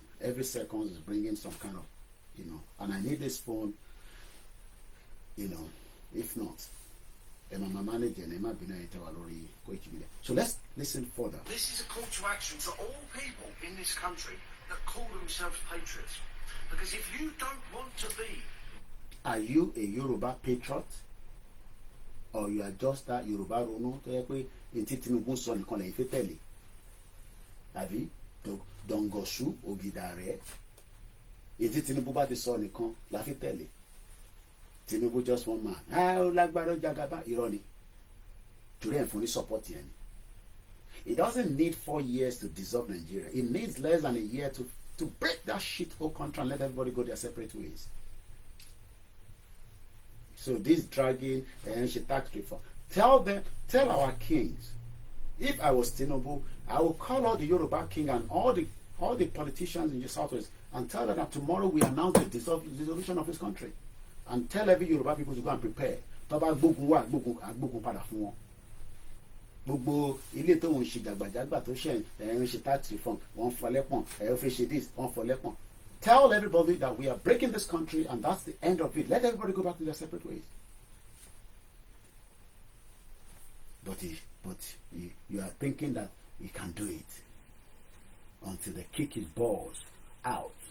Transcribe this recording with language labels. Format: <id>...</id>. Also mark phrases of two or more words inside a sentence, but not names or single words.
<en>Every second is bringing some kind of, and I need this phone, if not, my manager, Koikimedia. So let's listen further. This is a call to action to all people in this country that call themselves patriots. Because if you don't want to be... Are you a Yoruba patriot? Or you are just that Yoruba Rono?</en> <yo>Àbí Dọ̀ngọ̀ṣù Ògìdàrẹ́ ètí Tinubu bá ti sọ nìkan la fi tẹ̀lé.</yo> <en>Tinubu just one man.</en> <yo>Ó lágbára jagaba irọ́ ni. Torí ẹ̀ fún ní support yẹn ni.</yo> <en>It doesn't need 4 years to dissolve Nigeria. It needs less than a year to to break that shit whole country and let everybody go their separate ways. So this dragging and tax reform. Tell our kings. If I was Tinubu, I will call all the Yoruba king and all the politicians in the southwest and tell them that tomorrow we announce the dissolution of this country, and tell every Yoruba people to go and prepare.</en> <yo>Tọ́ba gbógun wá gbógun padà fún wọn. Gbogbo ilé tó ń ṣe jàgbàjàgbà tó ṣe ń ṣe tax reform wọ́n fọlẹ́pọ̀n fi ṣe this wọ́n fọlẹ́pọ̀n.</yo> <en>Tell everybody that we are breaking this country and that's the end of it. Let everybody go back to their separate ways. But you are thinking that you can do it until they kick his balls out.</en>